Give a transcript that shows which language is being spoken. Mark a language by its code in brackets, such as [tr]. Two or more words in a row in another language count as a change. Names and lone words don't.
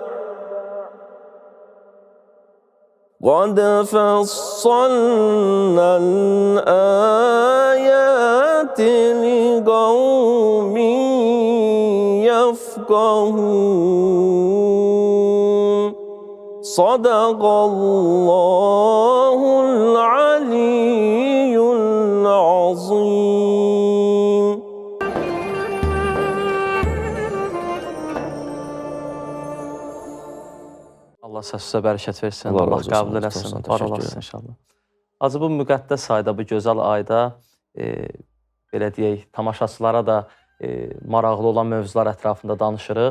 [ar] قد فصلنا الآيات لقوم يفقهون صدق الله العلي العظيم. [az] Allah səsə bərəkət versin. Allah Allah razı olsun, qəbul Allah eləsin. olsun, Var təşəkkür olasın edirəm. inşallah. Acı bu müqəddəs ayda, bu gözəl ayda belə deyək, tamaşaçılara da maraqlı olan mövzular ətrafında danışırıq.